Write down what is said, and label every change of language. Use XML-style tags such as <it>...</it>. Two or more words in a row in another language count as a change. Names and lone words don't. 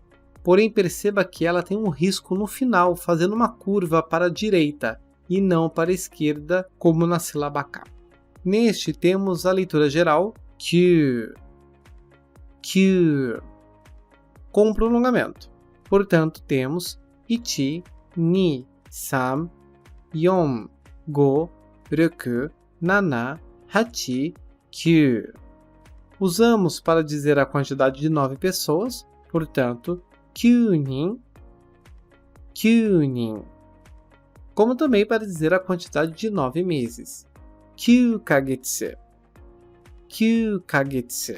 <pt>Porém, perceba que ela tem um risco no final, fazendo uma curva para a direita e não para a esquerda, como na sílaba K. Neste, temos a leitura geral, que, com prolongamento. Portanto, temos</pt> <ja>一、二、三、四、五、六、七、八、九.</ja> <pt>Usamos para dizer a quantidade de 9 pessoas, portanto,</pt> <ja>九人、九人.</ja> <pt>Como também para dizer a quantidade de 9 meses,</pt> <ja>九ヶ月、九ヶ月.</ja>